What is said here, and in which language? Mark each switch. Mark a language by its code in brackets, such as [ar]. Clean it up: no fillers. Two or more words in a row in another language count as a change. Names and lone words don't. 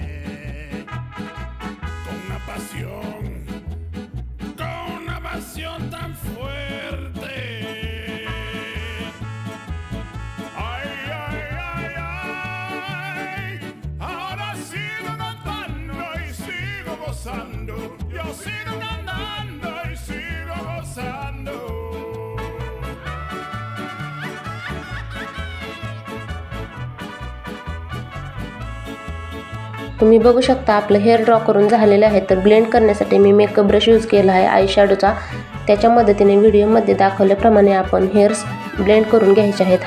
[es] con una pasión tan fuerte. Ay, ay, ay, ay, ahora sigo cantando y sigo gozando, yo sigo cantando y sigo gozando. [mr] तुम्ही बघू शकता आपलं [en] hair draw [mr] करून झालेलं आहे. तर ब्लेंड करण्यासाठी मी [en] makeup brush use [mr] केला आहे [en] eye shadowचा. [mr] त्याच्या मदतीने व्हिडिओमध्ये दाखवल्याप्रमाणे आपण [en] hairs blend [mr] करून घ्यायचे आहेत.